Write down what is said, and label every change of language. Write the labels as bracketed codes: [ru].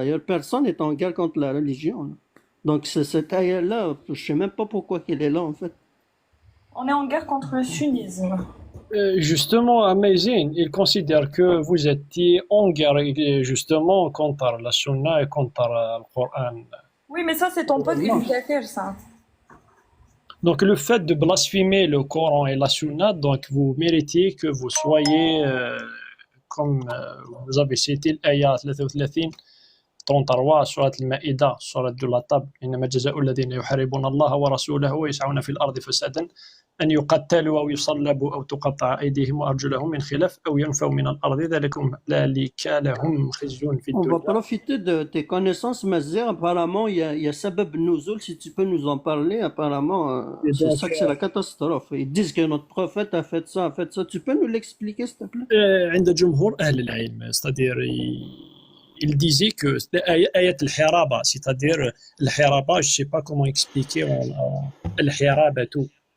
[fr] D'ailleurs, personne n'est en guerre contre la religion. Là. Donc cette ayah-là, je sais même pas pourquoi qu'elle est là en fait. On est en guerre contre le sunnisme. Justement, Amazing, il considère que vous étiez en guerre justement contre la Sunna et contre le Coran. Oui, mais ça c'est ton pote éducateur, ça. Donc le fait de blasphémer le Coran et la Sunna, donc vous méritez que vous soyez, comme vous avez cité l'ayat 33, [ar] 33 سورة المائدة سورة [fr] de la table [ar] إنما جزاء الذين يحاربون الله ورسوله ويسعون في الأرض فسادا أن يقتلوا أو يصلبوا أو تقطع أيديهم وأرجلهم من خلاف أو ينفوا من الأرض ذلك لهم خزي في [fr] On va [ar] الدنيا. [fr] profiter de tes connaissances, Mazir. Apparemment, il y a Sabab Nuzul, si tu peux nous en parler. Apparemment, c'est ça que c'est la catastrophe. Ils disent que notre prophète a fait ça, a fait ça. Tu peux nous l'expliquer, s'il te plaît? [ar] عند جمهور أهل العلم [fr] c'est-à-dire il disait que ayat al-hiraba, c'est-à-dire al-hiraba, je sais pas comment expliquer al-hiraba tout.